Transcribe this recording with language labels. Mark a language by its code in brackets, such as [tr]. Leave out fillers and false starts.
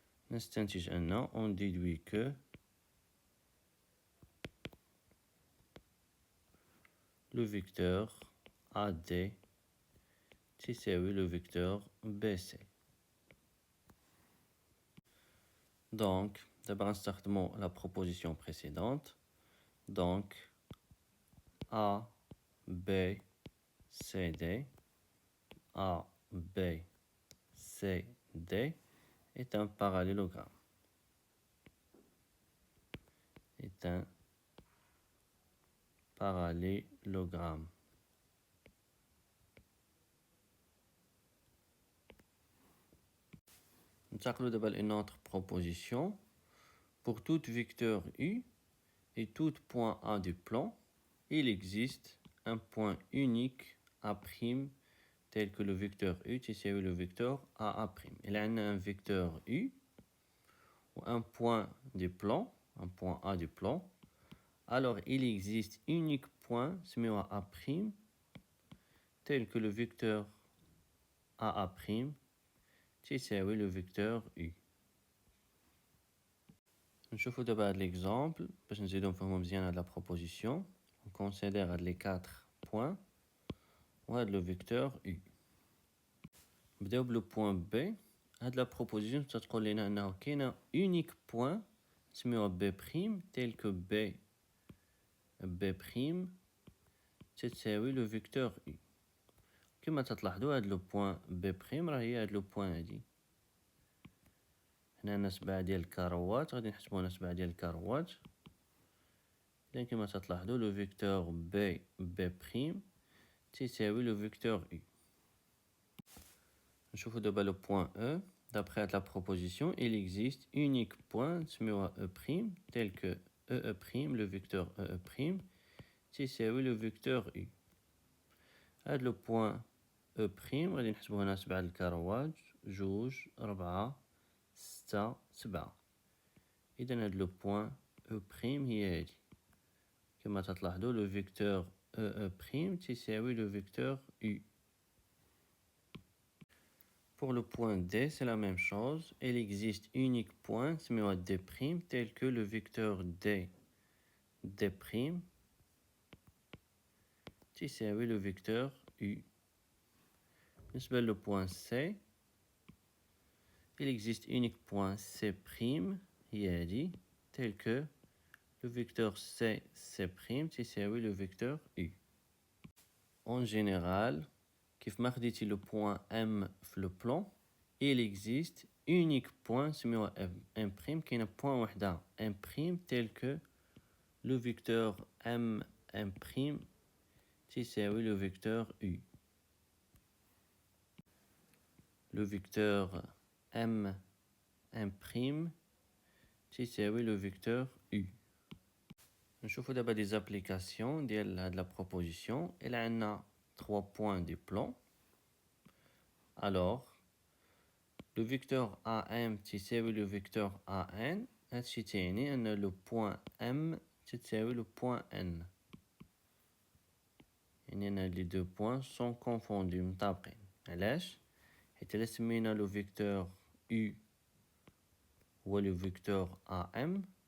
[ar] نستنتج أن [fr] on déduit que le vecteur AD [ar] تساوي [fr] le vecteur BC. Donc, d'abord [ar] نستخدمو [fr] la proposition précédente. Donc, A, B, C, D. A, B, C, D est un parallélogramme. Est un parallélogramme. [ar] ننتقلوا دابا ل [fr] une autre proposition. Pour tout vecteur U et tout point A du plan, il existe un point unique A' tel que le vecteur U [ar] تساوي [fr] le vecteur AA'. Il a un vecteur U ou un point du plan, un point A du plan. Alors il existe unique point [ar] سميوه [fr] A' tel que le vecteur AA' [ar] تساوي [fr] le vecteur U. [ar] نشوفوا دابا هاد l'exemple باش نزيدو نفهمو مزيان هاد la proposition. [fr] On considère هاد les 4 points وهاد le vecteur U. [ar] نبداو بلو بوان B. هاد la proposition تتقول لنا انه كاينه unique point نسميوها B' [fr] tel que B' [ar] تساوي le vecteur U. كما تلاحظوا هاد لو بوان B' راه هي هاد لو بوان هادي. هنا عندنا 7 ديال الكاروات غادي نحسبو هنا 7 ديال الكاروات. إذن كما تلاحظوا لو فيكتور B' تساوي لو فيكتور U. نشوفو دابا لو بوان E. [fr] D'après la proposition, il existe unique point [ar] نسميوها [fr] E' tel que E', le vecteur E', [ar] تساوي [fr] le vecteur U. [ar] هاد لو بوان E' غادي نحسبو هنا 7 الكاروات 2 4 6 7. إذن هاد لو بوان E' هي هادي. كما تلاحظوا [fr] le vecteur E' [ar] تساوي [fr] le vecteur U. Pour le point D, c'est la même chose. Il existe unique point سميوها D' tel que le vecteur D' تساوي le vecteur U. بالنسبة le point C, il existe unique point C' هي هادي tel que le vecteur C' [ar] تساوي [fr] le vecteur U. [ar] En général, كيف ما خديتي لو بوان M في لو بلان [fr] il existe unique point [ar] سميوها M'. كاينه بوان وحده [fr] M' tel que le vecteur M' [ar] تساوي [fr] le vecteur U. Le vecteur M' تساوي le vecteur U. [ar] نشوفوا دابا [fr] des applications [ar] ديال هاد la proposition. إلا عندنا [fr] 3 points du plan. Alors le vecteur AM [ar] تساوي [fr] le vecteur AN. [ar] هادشي تعني أن [fr] le point M [ar] تساوي [fr] le point N. [ar] يعني أن les deux points sont confondus مطابقين. علاش؟ حيت إلا سمينا le vecteur U هو le vecteur AM.